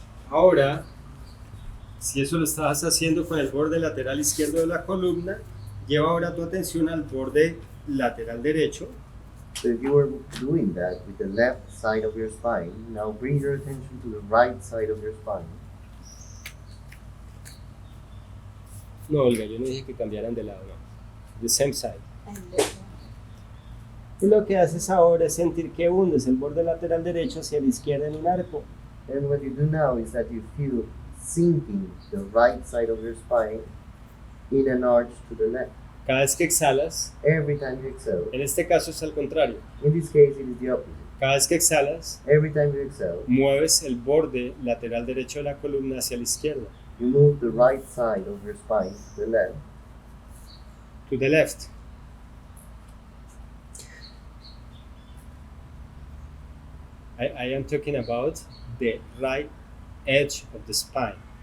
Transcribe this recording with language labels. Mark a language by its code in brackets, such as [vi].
[es] Ahora, si eso lo estabas haciendo con el borde lateral izquierdo de la columna, lleva ahora tu atención al borde lateral derecho. [en] So if you were doing that with the left side of your spine, now bring your attention to the right side of your spine. [es] No, Olga, yo no dije que cambiaran de lado, no. [en] the same side. And then, [es] Y lo que haces ahora es sentir que hundes el borde lateral derecho hacia la izquierda en un arco. [en] And what you do now is that you feel sinking the right side of your spine in an arch to the left. [es] Cada vez que exhalas, [en] Every time you exhale, [es] en este caso es al contrario. [en] in this case it is the opposite. [es] Cada vez que exhalas, [en] Every time you exhale, [es] mueves el borde lateral derecho de la columna hacia la izquierda. [en] you move the right side of your spine to the left. To the left. I am talking about the right edge of the spine.